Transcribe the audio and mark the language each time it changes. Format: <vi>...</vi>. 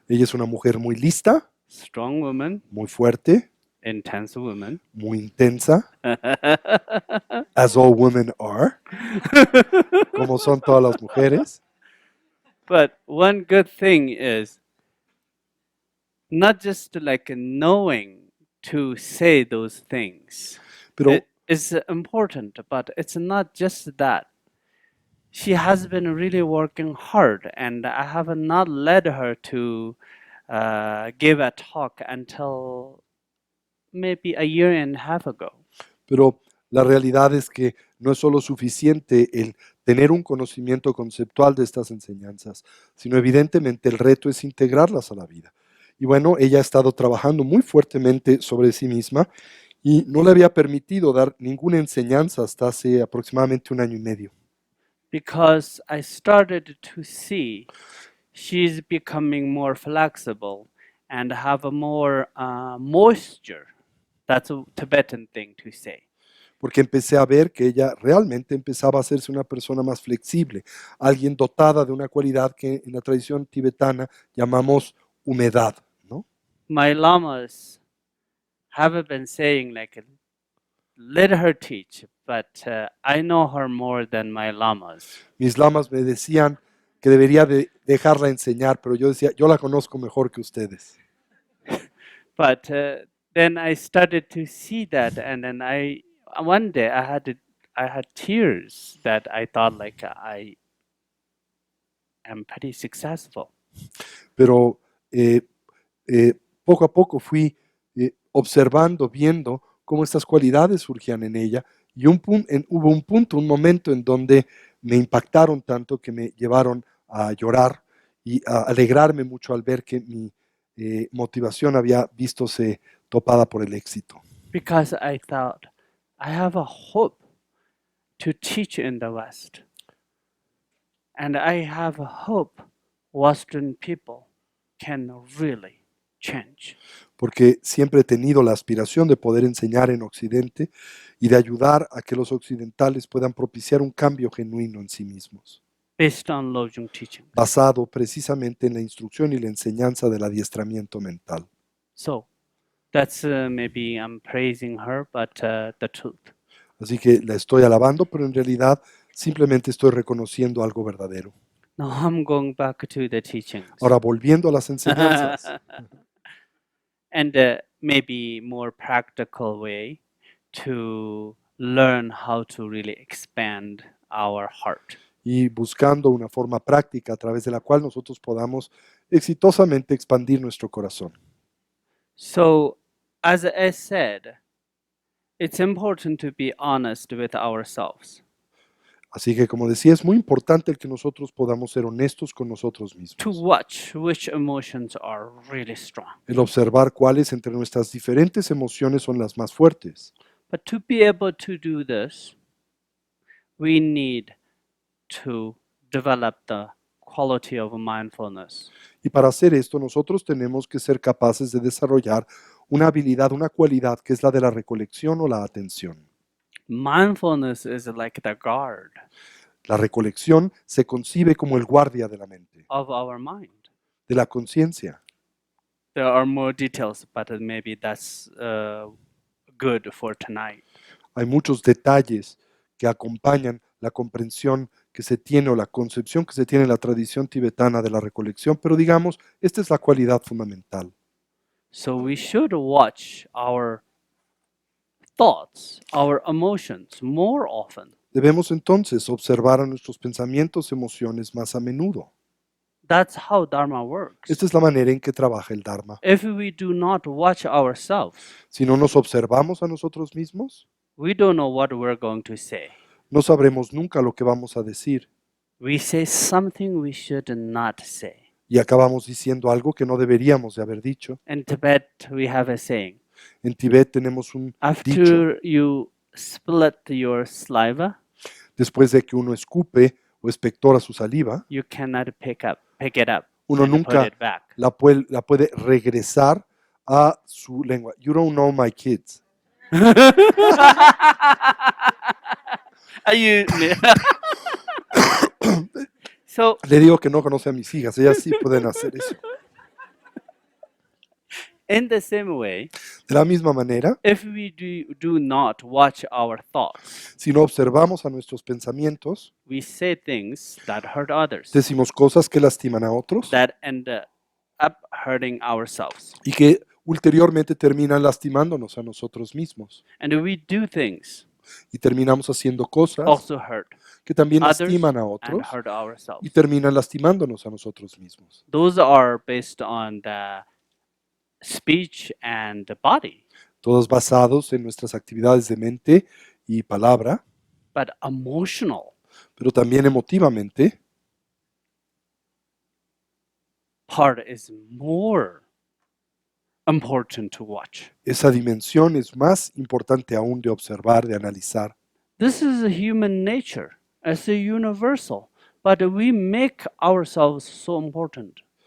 <es>Ella es una mujer muy lista,</es> <en>strong woman,</en> <es>muy fuerte,</es> <en>intense woman.</en> <es>muy intensa,</es> <en>as all women are,</en> <es>como son todas las mujeres.</es> <en>But one good thing is not just like knowing to say those things.</en> <es>Pero</es> <en>It is important, but it's not just that. she has been really working hard, and I have not led her to give a talk until maybe a year and a half ago.</en> <es>Pero la realidad es que no es solo suficiente el tener un conocimiento conceptual de estas enseñanzas, sino evidentemente el reto es integrarlas a la vida. Y bueno, ella ha estado trabajando muy fuertemente sobre sí misma y no le había permitido dar ninguna enseñanza hasta hace aproximadamente 1 año y medio.</es> <en>Because I started to see she's becoming more flexible and have a more moisture. That's a Tibetan thing to say.</en> <es>Porque empecé a ver que ella realmente empezaba a hacerse una persona más flexible, alguien dotada de una cualidad que en la tradición tibetana llamamos humedad, ¿no?</es> <en>My lamas have been saying like, let her teach, but I know her more than my lamas.</en> <es>Mis lamas me decían que debería de dejarla enseñar, pero yo decía, yo la conozco mejor que ustedes.</es> <en>But then I started to see that, and then one day I had tears that I thought like I am pretty successful.</en> <es>Pero poco a poco fui observando, viendo cómo estas cualidades surgían en ella y hubo un punto, un momento en donde me impactaron tanto que me llevaron a llorar y a alegrarme mucho al ver que mi motivación había vistose topada por el éxito.</es> <en>Because I thought I have a hope to teach in the West. And I have a hope Western people can really change.</en> <es>Porque siempre he tenido la aspiración de poder enseñar en Occidente y de ayudar a que los occidentales puedan propiciar un cambio genuino en sí mismos,</es> <en>Based on Lojong teaching.</en> <es>basado precisamente en la instrucción y la enseñanza del adiestramiento mental.</es> <en>So that's maybe I'm praising her, but the truth.</en> <es>Así que la estoy alabando, pero en realidad simplemente estoy reconociendo algo verdadero.</es> <en>Now I'm going back to the teachings.</en> <es>Ahora, volviendo a las enseñanzas,</es> <en>And maybe more practical way to learn how to really expand our heart.</en> <es>y buscando una forma práctica a través de la cual nosotros podamos exitosamente expandir nuestro corazón.</es> <en>So, as I said, it's important to be honest with ourselves,</en> <es>Así que, como decía, es muy importante el que nosotros podamos ser honestos con nosotros</es> <en>to</en> <es>mismos,</es> <en>watch which emotions are really strong.</en> <es>el observar cuáles entre nuestras diferentes emociones son las más fuertes.</es> <en>But to be able to do this, we need to develop the quality of mindfulness.</en> <es>Y para hacer esto, nosotros tenemos que ser capaces de desarrollar una habilidad, una cualidad que es la de la recolección o la atención.</es> <en>Mindfulness is like the guard</en> <es>La recolección se concibe como el guardia de la mente,</es> <en>of our mind.</en> <es>de la conciencia.</es> <en>There are more details, but maybe that's good for tonight.</en> <es>Hay muchos detalles que acompañan la comprensión que se tiene o la concepción que se tiene en la tradición tibetana de la recolección, pero digamos, esta es la cualidad fundamental.</es> <en>So we should watch our thoughts, our emotions more often.</en> <es>Debemos entonces observar a nuestros pensamientos, emociones más a menudo.</es> <en>That's how Dharma works.</en> <es>Esta es la manera en que trabaja el Dharma.</es> <en>If we do not watch ourselves,</en> <es>Si no nos observamos a nosotros mismos,</es> <en>we don't know what we're going to say.</en> <es>no sabremos nunca lo que vamos a decir</es> <en>We say something we should not say.</en> <es>y acabamos diciendo algo que no deberíamos de haber dicho.</es> <en>In Tibet, we have a saying.</en> <es>En Tibet tenemos un dicho,</es> <en>After you split your saliva,</en> <es>después de que uno escupe o expectora su saliva,</es> <en>you cannot pick it up</en> <es>uno</es> <en>and</en> <es>nunca</es> <en>put it back.</en> <es>la puede regresar a su lengua.</es> <en>You don't know my kids. Are you? So</en> <es>Le digo que no conoce a mis hijas, ellas sí pueden hacer eso.</es> <en>in the same way,</en> <es>De la misma manera,</es> <en>if we do not watch our thoughts,</en> <es>si no observamos a nuestros pensamientos,</es> <en>we say things that hurt others,</en> <es>decimos cosas que lastiman a otros</es> <en>that end up hurting ourselves.</en> <es>y que ulteriormente terminan lastimándonos a nosotros mismos.</es> <en>And we do things</en> <es>y terminamos haciendo cosas</es> <en>also hurt</en> <es>que también</es> <en>others</en> <es>lastiman a</es> <en>and</en> <es>otros</es> <en>hurt</en> <es>y</es> <en>ourselves.</en> <es>terminan lastimándonos a nosotros mismos.</es> <en>Those are based on the speech and the body,</en> <es>Todos basados en nuestras actividades de mente y palabra,</es> <en>but emotional</en> <es>pero también emotivamente.</es> <en>part is more important to watch.</en> <es>Esa dimensión es más importante aún de observar, de analizar.</es> <en>This is a human nature as a universal, but we make ourselves so important.</en>